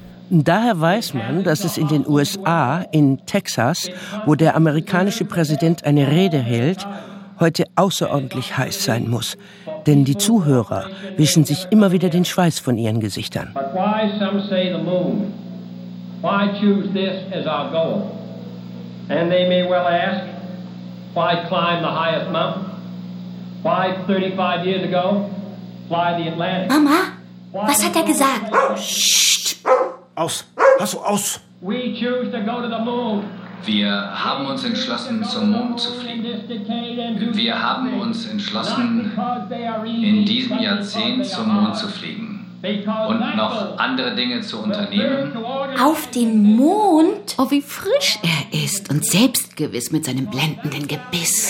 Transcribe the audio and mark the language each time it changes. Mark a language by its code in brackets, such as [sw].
[de] Daher weiß man, dass es in den USA, in Texas, wo der amerikanische Präsident eine Rede hält, heute außerordentlich heiß sein muss. Denn die Zuhörer wischen sich immer wieder den Schweiß von ihren Gesichtern. [en] Why some say the moon? Why choose this as our goal? And they may well ask, why climb the highest mountain? Why 35 years ago fly the Atlantic? [de] Mama, was hat er gesagt? Psst! Aus! Hast du aus! [en] We choose to go to the moon. [de] Wir haben uns entschlossen, zum Mond zu fliegen. Wir haben uns entschlossen, in diesem Jahrzehnt zum Mond zu fliegen und noch andere Dinge zu unternehmen. Auf den Mond? Oh, wie frisch er ist und selbstgewiss mit seinem blendenden Gebiss.